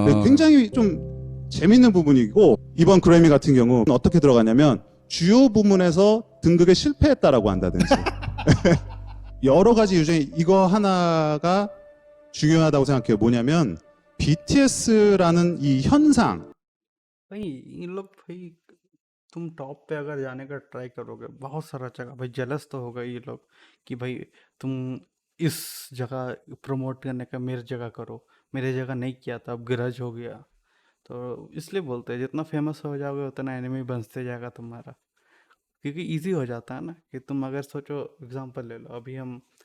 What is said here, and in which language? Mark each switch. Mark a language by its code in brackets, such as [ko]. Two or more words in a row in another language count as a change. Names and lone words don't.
[ko] 굉장히 좀 재밌는 부분이고, 이번 그래미 같은 경우 어떻게 들어가냐면 주요 부문에서 등극에 실패했다라고 한다든지 여러 가지 이유 중에 이거 하나가 중요하다고 생각해요. 뭐냐면 BTS라는 이 현상, [hi] भाई इन लोग भाई तुम टॉप पे अगर जाने का ट्राई करोगे बहुत सारा जगह भाई जेलस तो होगा ये लोग कि भाई तुम इस जगह प्रमोट करने का मेरी जगह करो, मेरे जगह नहीं किया था अब ग्रज हो गया। तो इसलिए बोलते हैं जितना फेमस हो जाओगे उतना एनिमी बनते जाएगा तुम्हारा, क्योंकि इजी हो जाता है ना कि तुम अगर सोचो एग्जांपल ले लो, अभी हम